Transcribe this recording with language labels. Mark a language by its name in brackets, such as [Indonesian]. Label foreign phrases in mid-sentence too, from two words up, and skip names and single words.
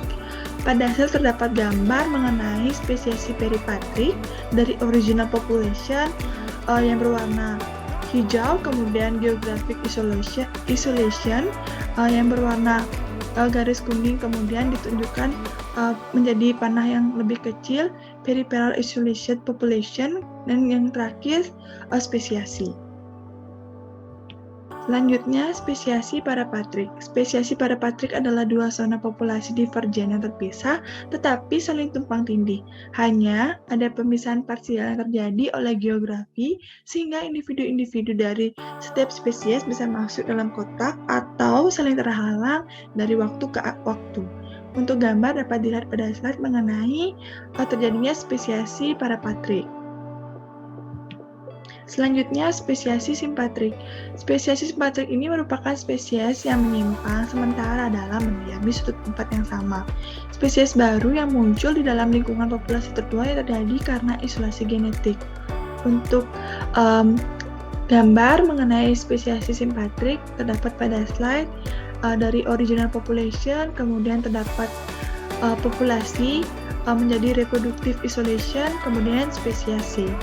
[Indonesian] Pada hasil terdapat gambar mengenai spesiasi peripatrik dari [English] original population [Indonesian] yang berwarna hijau, kemudian [English] geographic isolation [Indonesian] yang berwarna garis kuning, kemudian ditunjukkan menjadi panah yang lebih kecil, [English] peripheral isolation population, [Indonesian] dan yang terakhir spesiasi. Selanjutnya, spesiasi parapatrik. Spesiasi parapatrik adalah dua zona populasi divergen yang terpisah, tetapi saling tumpang tindih. Hanya ada pemisahan parsial yang terjadi oleh geografi, sehingga individu-individu dari setiap spesies bisa masuk dalam kotak atau saling terhalang dari waktu ke waktu. Untuk gambar dapat dilihat pada slide mengenai terjadinya spesiasi parapatrik. Selanjutnya, spesiasi simpatrik. Spesiasi simpatrik ini merupakan spesies yang menyimpang sementara dalam mendiami sudut tempat yang sama. Spesies baru yang muncul di dalam lingkungan populasi tertua yang terjadi karena isolasi genetik. Untuk gambar mengenai spesiasi simpatrik terdapat pada slide dari [English] original population, [Indonesian] kemudian terdapat populasi menjadi [English] reproductive isolation, [Indonesian] kemudian spesiasi.